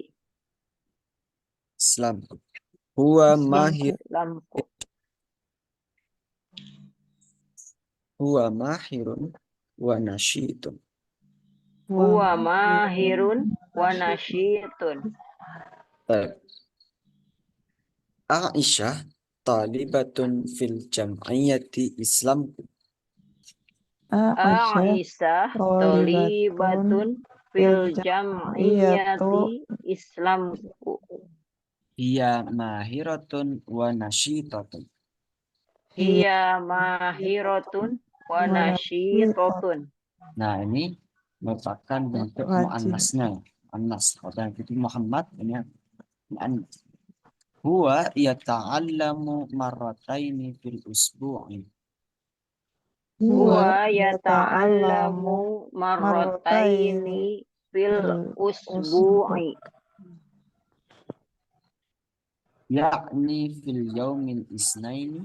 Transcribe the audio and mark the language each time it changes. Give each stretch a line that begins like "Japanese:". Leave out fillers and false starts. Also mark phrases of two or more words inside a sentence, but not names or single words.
Arabic: إسلام. هو ماهر ونشيط. هو ماهر ونشيط. طيب عائشة طالبة في الجمعية إسلام. عائشة طالبة في الجمعية إسلامكو. هي ماهرة ونشيطة. هي ماهرة ونشيطة.
Indonesian: Nah, ini merupakan bentuk muannasnya. Muannas. Pada itu Muhammad ini muannas.
Arabic: هو يتعلم مرتين في الأسبوع. هو يتعلم مرتين في الأسبوع. يعني في يوم الاثنين.